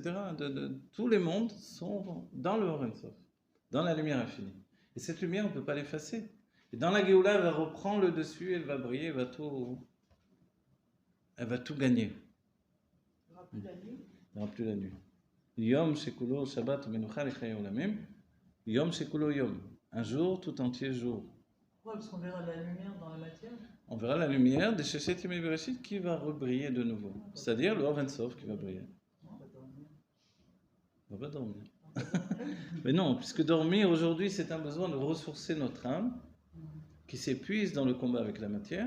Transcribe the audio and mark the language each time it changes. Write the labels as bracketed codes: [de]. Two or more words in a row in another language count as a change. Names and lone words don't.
[fr] Tous les mondes sont dans le [he] אור אין סוף, [fr] dans la lumière infinie. Et cette lumière, on ne peut pas l'effacer. Et dans la Géoula, elle va reprendre le dessus, elle va briller, elle va tout gagner. Il n'y aura plus la nuit. Il n'y aura plus la nuit. [he] יום שכולו שבת מנוחה לחיי עולמים. יום שכולו יום. [fr] Un jour tout entier jour. Pourquoi? Parce qu'on verra la lumière dans la matière. On verra la lumière de [he] ששת ימי בראשית [fr] qui va rebriller de nouveau. C'est-à-dire le [he] אור אין סוף [fr] qui va briller. On va dormir. On va pas dormir. Mais non, puisque dormir aujourd'hui c'est un besoin de ressourcer notre âme qui s'épuise dans le combat avec la matière.